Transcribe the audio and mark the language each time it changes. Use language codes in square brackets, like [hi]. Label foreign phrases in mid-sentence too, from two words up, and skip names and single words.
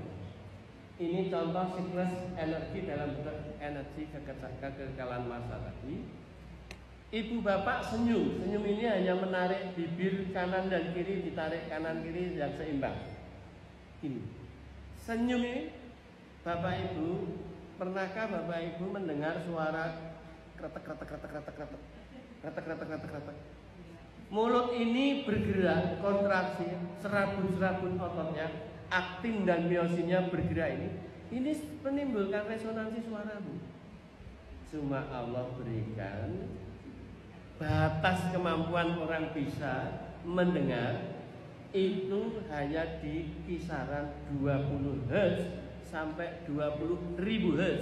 [id] Ini contoh siklus energi dalam bentuk energi kekekalan massa tadi. Ibu bapak senyum. Senyum ini hanya menarik bibir kanan dan kiri, ditarik kanan kiri yang seimbang. Ini senyum ini, bapak ibu, pernahkah bapak ibu mendengar suara kretek kretek kretek kretek kretek kretek kretek kretek kretek? Mulut ini bergerak, kontraksi, serabun-serabun ototnya, aktin dan miosinnya bergerak ini menimbulkan resonansi suara, Bu. Cuma Allah berikan batas kemampuan orang bisa mendengar itu hanya di kisaran 20 Hz sampai 20.000 Hz.